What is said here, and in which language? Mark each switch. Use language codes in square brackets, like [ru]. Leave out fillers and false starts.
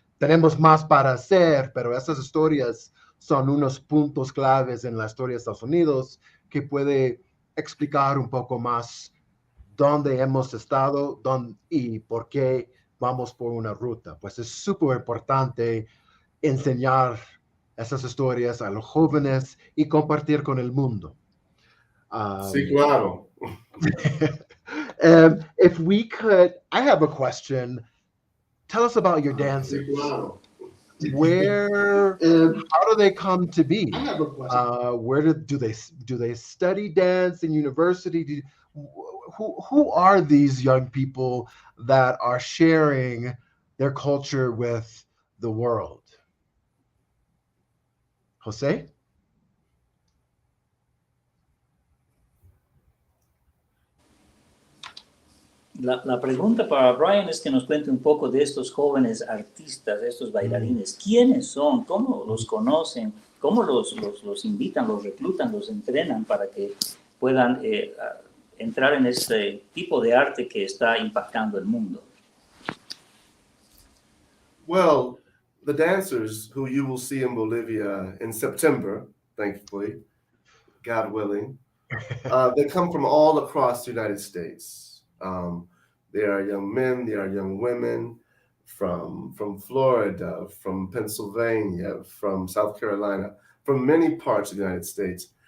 [es] Tenemos más para hacer, pero esas historias son unos puntos claves en la historia de Estados Unidos que puede explicar un poco más dónde hemos estado y por qué vamos por una ruta. Pues es súper importante enseñar esas historias a los jóvenes y compartir con el mundo. Sí, claro. [en] If we could, I have a question. Tell us about your dancers. [es] Sí, claro. [en] Where, how do they come to be? Where do they study dance in university? Who are these young people that are sharing their culture with the world? Jose? [es] La pregunta para Brian es que nos cuente un poco de estos jóvenes artistas, de estos bailarines. ¿Quiénes son? ¿Cómo los conocen? ¿Cómo los invitan, los reclutan, los entrenan para que puedan entrar en este tipo de arte que está impactando el mundo? [en] Well, the dancers who you will see in Bolivia in September, thankfully, God willing, they come from all across the United States. There are young men, there are young women from Florida, from Pennsylvania, from South Carolina, from many parts of the United States.